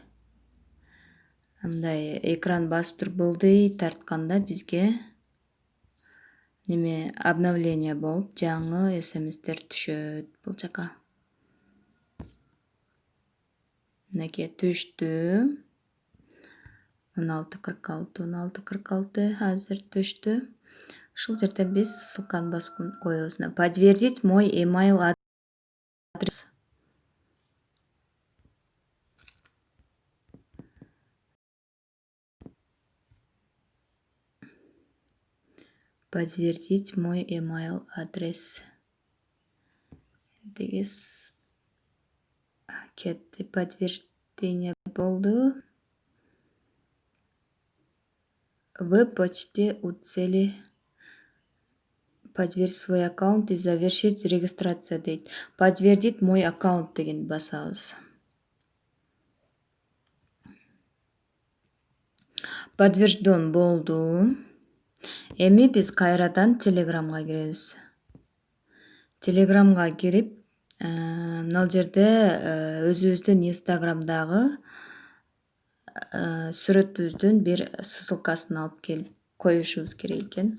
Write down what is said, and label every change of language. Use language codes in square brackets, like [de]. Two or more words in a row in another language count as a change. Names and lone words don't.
[ky] Мындай экран басып туруп былдый тартканда бизге обновление болуп, жаңы смстер түшөт бул жака. Мынакей түштү. 16:46 азыр түштү. Ушул жерде биз ссылканы басып коебуз. [ru] Подтвердить мой email адрес. Подтвердить мой email адрес. [ky] Дегиз кетти. Подтверждение болду. [ru] Вы почти у цели. Подтвердить свой аккаунт и завершить регистрацию дейт. Подтвердить мой аккаунт [ky] деген басабыз. Подтвержден болду. Эми биз кайрадан Телеграмга киребиз. Телеграмга кирип, мына жерде өзүбүздүн Инстаграмдагы сүрөтүбүздүн бир ссылкасын алып келип коюшубуз керек экен.